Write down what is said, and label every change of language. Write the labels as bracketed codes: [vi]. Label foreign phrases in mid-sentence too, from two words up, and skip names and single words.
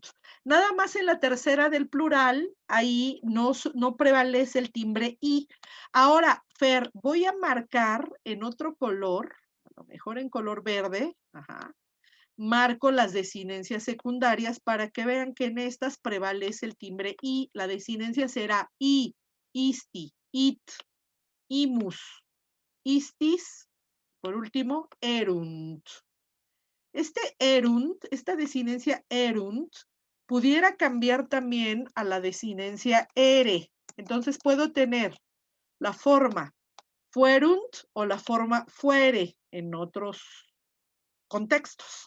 [es] Nada más en la tercera del plural, ahí no prevalece el timbre i. Ahora, Fer, voy a marcar en otro color, a lo mejor en color verde, marco las desinencias secundarias para que vean que en estas prevalece el timbre i. La desinencia será [la] i, isti, it, imus, istis, [es] por último, erunt. Esta desinencia erunt, pudiera cambiar también a la desinencia ere. Entonces puedo tener la forma fuerunt o la forma fuere en otros contextos.